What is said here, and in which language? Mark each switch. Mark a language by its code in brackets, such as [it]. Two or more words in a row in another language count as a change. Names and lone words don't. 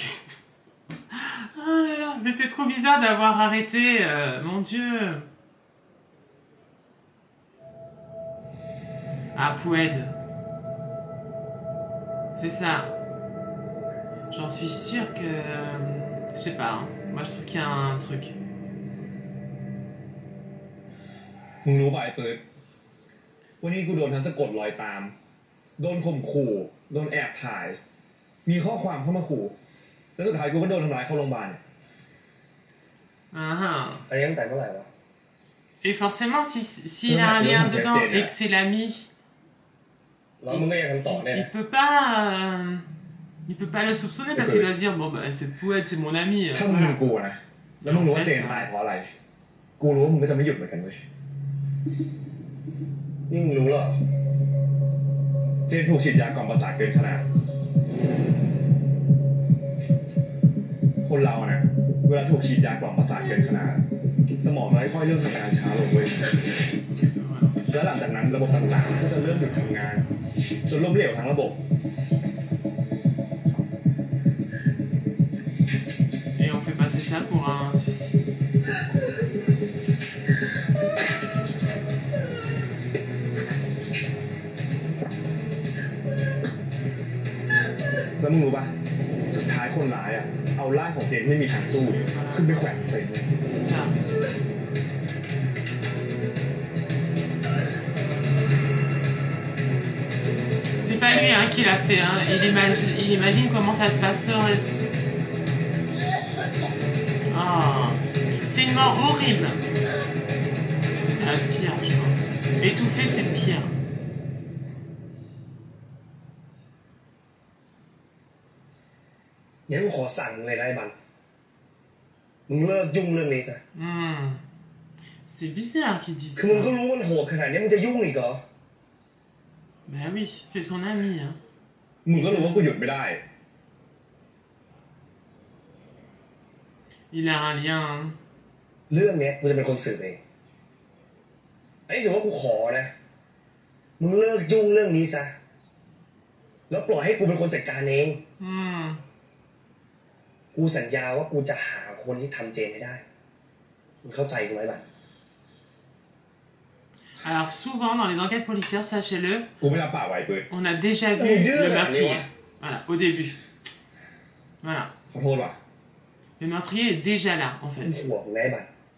[fr] Oh là là, mais c'est trop bizarre d'avoir arrêté, mon Dieu. Ah, Poued. C'est ça. J'en suis sûre que... je sais pas, hein. Moi je trouve qu'il y a un truc. [th] มึงรู้ป่ะไอ้เปิดวันนี้กูโดนทั้งสะกดรอยตามโดนข่มขู่โดนแอบถ่ายมีข้อความเข้ามาขู่แล้วสุดท้ายกูก็โดนทำร้ายเข้าโรงพยาบาล อันนี้ตั้งแต่เมื่อไหร่วะ [fr] Et forcément, s'il a un lien dedans et que c'est l'ami, il peut pas le soupçonner parce qu'il va se dire bon bah c'est Poued, c'est mon ami. [th] ถ้ามึงเป็นกูนะแล้วมึงรู้ว่าเจนตายเพราะอะไรกูรู้ว่ามึงก็จะไม่หยุดเหมือนกันเว้ยนี่มึงรู้เหรอเจนถูกฉีดยากล่อมประสาทเกินขนาดคนเราเนี่ยเวลาถูกฉีดยากล่อมประสาทเกินขนาดสมองเราค่อยๆเริ่มทำงานช้าลงเว้ยแล้วหลังจากนั้นระบบต่างๆก็จะเริ่มหยุดทำงานจนล้มเหลวทั้งระบบ [fr] Et on fait passer ça pour un suicide. [th] แล้วมึงรู้ป่ะสุดท้ายคนร้ายอ่ะเอาร่างของเจนไม่มีทางสู้ขึ้นไปแขวนเต็มเลย [fr] C'est ça. C'est pas lui hein, qui l'a fait, hein. Il imagine comment ça se passerait. Oh. C'est une mort horrible. C'est la pire, je pense. Étouffé, c'est le pire. [th] งั้นกูขอสั่งเลยนะไอ้บันมึงเลิกยุ่งเรื่องนี้ซะ [fr] C'est bizarre qu'il dise ça. [th] คือมึงก็รู้มันโหดขนาดนี้มึงจะยุ่งอีกเหรอ [fr] Ben oui, c'est son ami. Hein. [th] มึงก็รู้ว่ากูหยุดไม่ได้ [fr] Il a un lien. Hein. [th] เรื่องเนี้ยกูจะเป็นคนสืบเองไอ้ถือว่ากูขอนะมึงเลิกยุ่งเรื่องนี้ซะแล้วปล่อยให้กูเป็นคนจัดการเองกูสัญญาว่ากูจะหาคนที่ทำเจนให้ได้มึงเข้าใจกูไหมบ้าง [fr] Alors souvent dans les enquêtes policières, sachez-le, [th] กูไม่รับปากไว้เปิด [fr] on a déjà vu le meurtrier. Voilà, au début. Voilà. [th] ขอโทษว่ะ [fr] Le meurtrier est déjà là, en fait. [th] ห่วงแม่บ้าง